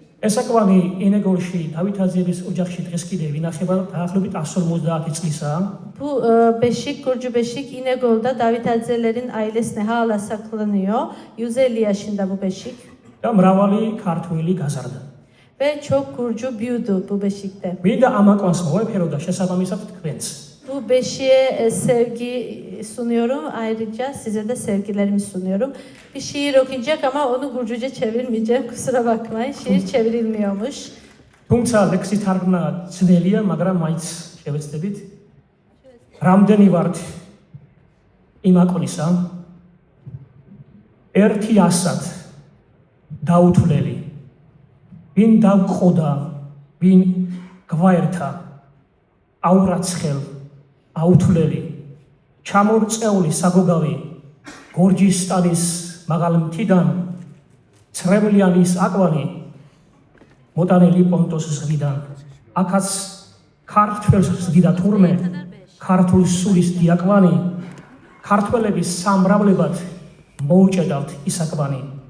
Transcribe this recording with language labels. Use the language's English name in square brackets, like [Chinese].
[Georgian] ეს აკვანი ენეგორში დავითაძეების ოჯახში დღეს კიდე ვინახება დაახლოებით 150 წლისაა. [Turkish] Bu beşik, Gürcü beşik İnegöl'de David Adzelerin ailesine hala saklanıyor. 150 yaşında bu beşik. [Georgian] და მრავალი ქართველი გაზარდა. [Turkish] Ve çok Gürcü büyüdü bu beşikte. [Georgian] მინდა ამ აკვანს მოვეფერო და შესაბამისად თქვენს. [Turkish] Bu beşiğe sevgi sunuyorum. Ayrıca size de sevgilerimi sunuyorum. Bir şiir okuyacak ama onu Gürcüce çevirmeyeceğim. Kusura bakmayın. Şiir çevrilmiyormuş. [Georgian] თუმცა ლექსი თარგმნა ძნელია, მაგრამ მაინც შევეცდებით. რამდენი ვართ იმ აკვანისა? ერთი ასად დაუთვლელი. ვინ დავყოდა, ვინ გვაერთა, აურაცხელ, აუთვლელი, ჩამორწეული საგოგავი, გორჯის სტადის მაღალ მთიდან, ცრემლიანის აკვანი, მოტანილი პონტოს ზღვიდან, აქაც ქართველს ზღიდა თურმე, ქართულ სულის დიაკვანი, ქართველების სამრავლებად მოუჭედავთ ის აკვანი.